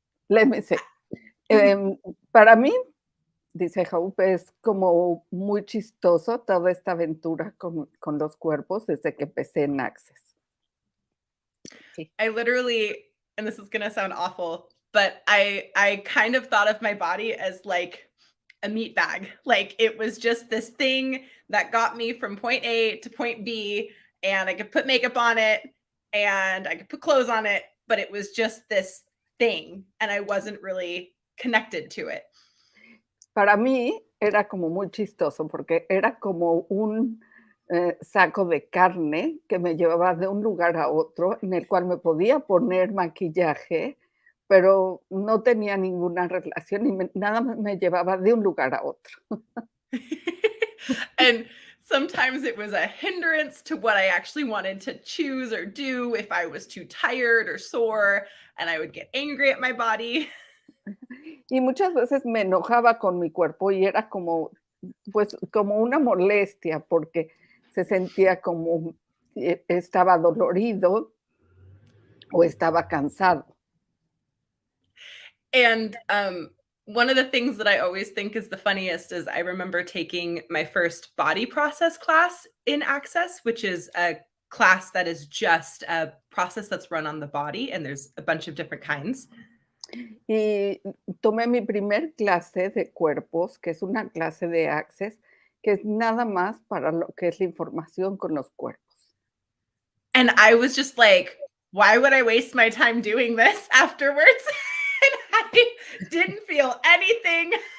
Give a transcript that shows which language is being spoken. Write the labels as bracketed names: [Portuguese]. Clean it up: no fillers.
[English] let me say, [Spanish] para mí, dice Hope, es como muy chistoso toda esta aventura con los cuerpos desde que empecé en Access. [English] Okay. I literally, and this is going to sound awful, but I kind of thought of my body as like a meat bag. Like it was just this thing that got me from point A to point B, and I could put makeup on it and I could put clothes on it, but it was just this thing and I wasn't really connected to it. [Spanish] Para mí era como muy chistoso porque era como un saco de carne que me llevaba de un lugar a otro, en el cual me podía poner maquillaje, pero no tenía ninguna relación y nada más me llevaba de un lugar a otro. [English] And sometimes it was a hindrance to what I actually wanted to choose or do if I was too tired or sore, and I would get angry at my body. [Spanish] Y muchas veces me enojaba con mi cuerpo y era como una molestia porque se sentía como estaba dolorido o estaba cansado. [English] And one of the things that I always think is the funniest is I remember taking my first body process class in Access, which is a class that is just a process that's run on the body, and there's a bunch of different kinds. [Spanish] Y tomé mi primer clase de cuerpos, que es una clase de Access, que es nada más para lo que es la información con los cuerpos. [English] And I was just like, why would I waste my time doing this afterwards? And I didn't feel anything.